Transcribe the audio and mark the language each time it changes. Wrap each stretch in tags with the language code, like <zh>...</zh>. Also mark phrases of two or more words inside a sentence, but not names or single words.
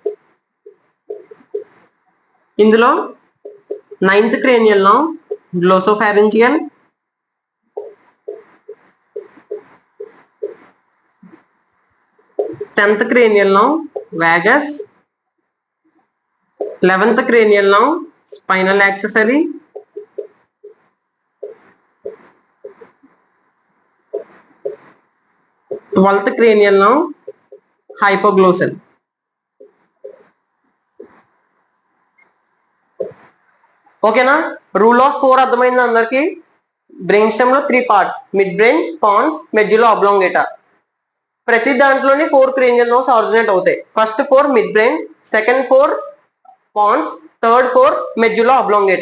<en>ఇందులో 9th cranial nerve glossopharyngeal, 10th cranial nerve vagus, 11th cranial nerve spinal accessory, 12th cranial nerve hypoglossal.</en> <te>ఓకేనా?</te> <en>rule of 4</en> <te>అర్థమైంది అందరికి.</te> <en>brain stem లో 3 parts, mid brain, pons, medulla oblongata.</en> <te>ప్రతి దాంట్లోని 4</te> <en>cranial nerves originate</en> <te>అవుతాయి.</te> <en>first 4 mid brain, second 4 pons, third 4 medulla oblongata.</en>